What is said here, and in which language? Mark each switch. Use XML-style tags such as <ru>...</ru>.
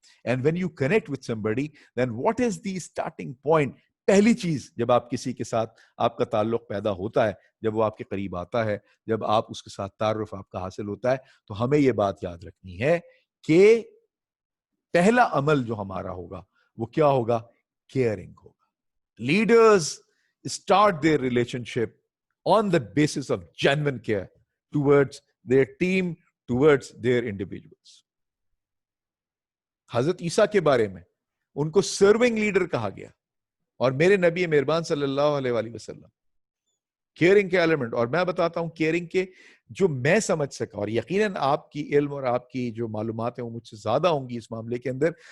<en>And when you connect with somebody, then what is the starting point?</en> <hi>पहली चीज, जब आप किसी के साथ आपका ताल्लुक पैदा होता है, जब वो आपके करीब आता है, जब आप उसके साथ तारुफ आपका हासिल होता है, तो हमें ये बात याद रखनी है कि पहला अमल जो हमारा होगा वो क्या होगा? केयरिंग होगा.</hi> <en>Leaders start their relationship on the basis of genuine care towards their team, towards their individuals.</en> <hi>हजरत ईसा के बारे में उनको सर्विंग लीडर कहा गया, और मेरे नबी मेहरबान सल्लल्लाहु अलैहि वसल्लम केयरिंग के एलिमेंट. और मैं बताता हूं केयरिंग के जो मैं समझ सका, और यकीनन आपकी इल्म और आपकी जो मालूमात है वो मुझसे ज्यादा होंगी इस मामले के अंदर.</hi>